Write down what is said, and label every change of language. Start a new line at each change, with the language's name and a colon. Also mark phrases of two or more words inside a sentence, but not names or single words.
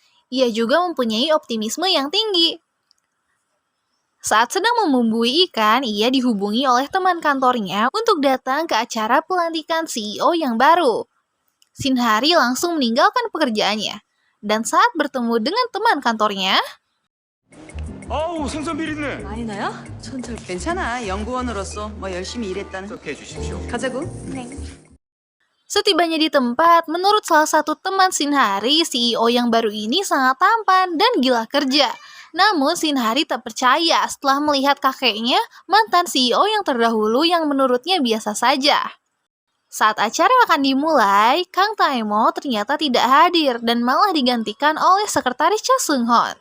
Indonesian: Ia juga mempunyai optimisme yang tinggi. Saat sedang membumbui ikan, ia dihubungi oleh teman kantornya untuk datang ke acara pelantikan CEO yang baru. Shin Hari langsung meninggalkan pekerjaannya. Dan saat bertemu dengan teman kantornya,
Korean: 아우 생선 비린내. 많이 나요? 전 잘 괜찮아. 연구원으로서 뭐 열심히 일했다는. 해석해 주십시오. 가자고.
Indonesian: setibanya di tempat, menurut salah satu teman Shin Hari, CEO yang baru ini sangat tampan dan gila kerja. Namun Shin Hari tak percaya setelah melihat kakeknya, mantan CEO yang terdahulu yang menurutnya biasa saja. Saat acara akan dimulai, Kang Tae-mo ternyata tidak hadir dan malah digantikan oleh sekretaris Cha Sung-hoon.